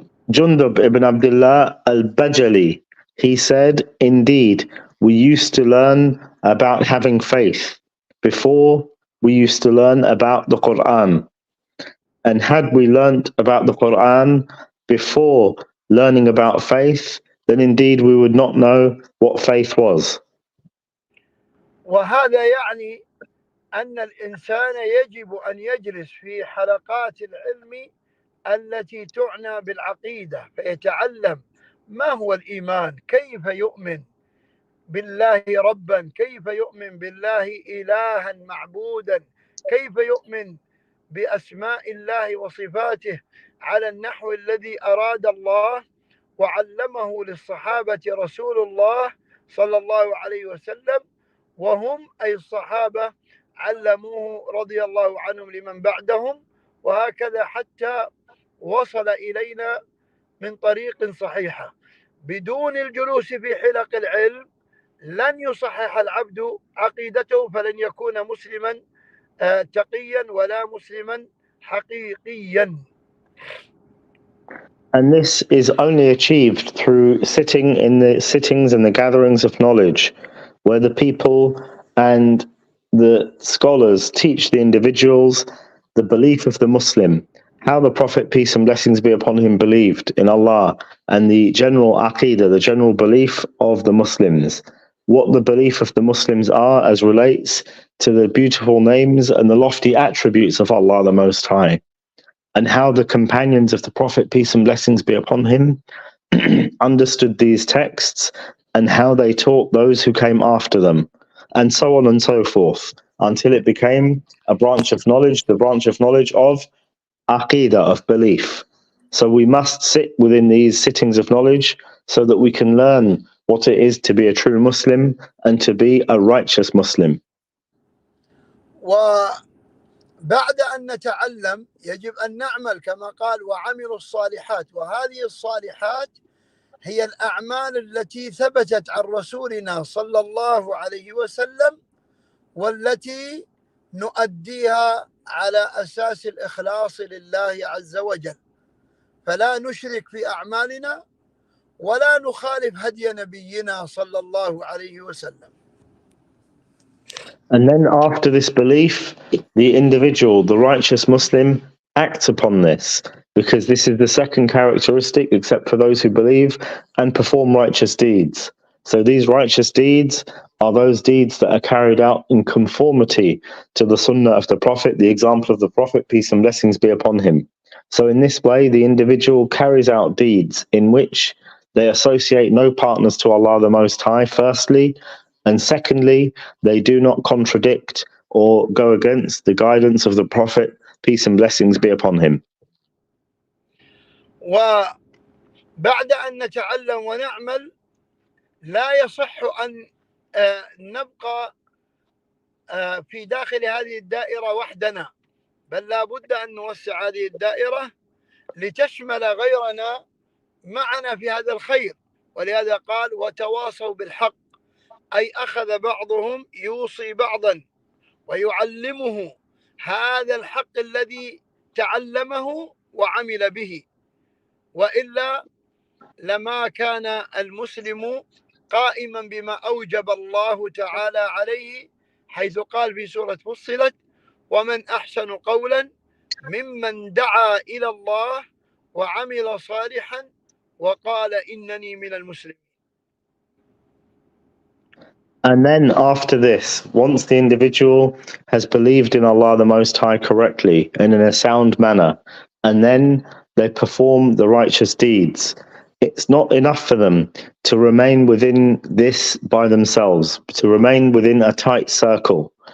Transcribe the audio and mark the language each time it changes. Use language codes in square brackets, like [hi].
[en] Jundub ibn Abdullah al-Bajali, he said, indeed, we used to learn about having faith before we used to learn about the Quran. And had we learnt about the Quran before learning about faith, then indeed we would not know what faith was. [ar] وهذا يعني أن الإنسان يجب أن يجلس في حلقات العلم التي تعنى بالعقيدة فيتعلم ما هو الإيمان، كيف يؤمن بالله ربا، كيف يؤمن بالله إلها معبودا، كيف يؤمن بأسماء الله وصفاته على النحو الذي أراد الله وعلمه للصحابة رسول الله صلى الله عليه وسلم، وهم أي الصحابة علموه رضي الله عنهم لمن بعدهم، وهكذا حتى وصل إلينا من طريق صحيحة. بدون الجلوس في حلق العلم لن يصحح العبد عقيدته، فلن يكون مسلما تقيا ولا مسلما حقيقيا. [en] And this is only achieved through sitting in the sittings and the gatherings of knowledge, where the people and the scholars teach the individuals the belief of the Muslim, how the Prophet, peace and blessings be upon him, believed in Allah, and the general aqidah, the general belief of the Muslims, what the belief of the Muslims are as relates to the beautiful names and the lofty attributes of Allah the Most High, and how the companions of the Prophet, peace and blessings be upon him, understood these texts, and how they taught those who came after them, and so on and so forth, until it became a branch of knowledge, the branch of knowledge of aqidah, of belief. So we must sit within these sittings of knowledge so that we can learn what it is to be a true Muslim and to be a righteous Muslim. [ar] وبعد أن نتعلم يجب أن نعمل كما قال وعملوا الصالحات، وهذه الصالحات هي الأعمال التي ثبتت عن رسولنا صلى الله عليه وسلم والتي نؤديها على أساس الإخلاص لله عز وجل، فلا نشرك في أعمالنا ولا نخالف هدي نبينا صلى الله عليه وسلم. [en] And then after this belief, the individual, the righteous Muslim, acts upon this, because this is the second characteristic, except for those who believe and perform righteous deeds. So these righteous deeds are those deeds that are carried out in conformity to the sunnah of the Prophet, the example of the Prophet, peace and blessings be upon him. So in this way, the individual carries out deeds in which they associate no partners to Allah the Most High, firstly, and secondly, they do not contradict or go against the guidance of the Prophet, peace and blessings be upon him. [ar] وبعد أن نتعلم ونعمل لا يصح أن نبقى في داخل هذه الدائرة وحدنا، بل لا بد أن نوسع هذه الدائرة لتشمل غيرنا معنا في هذا الخير. ولهذا قال وتواصوا بالحق، أي أخذ بعضهم يوصي بعضا ويعلمه هذا الحق الذي تعلمه وعمل به، وإلا لما كان المسلم قائما بما أوجب الله تعالى عليه، حيث قال في سورة فصلت ومن أحسن قولا ممن دعا إلى الله وعمل صالحا وقال إنني من المسلمين. [en] And then after this, once the individual has believed in Allah the Most High correctly and in a sound manner, and then they perform the righteous deeds, it's not enough for them to remain within this by themselves, to remain within a tight circle.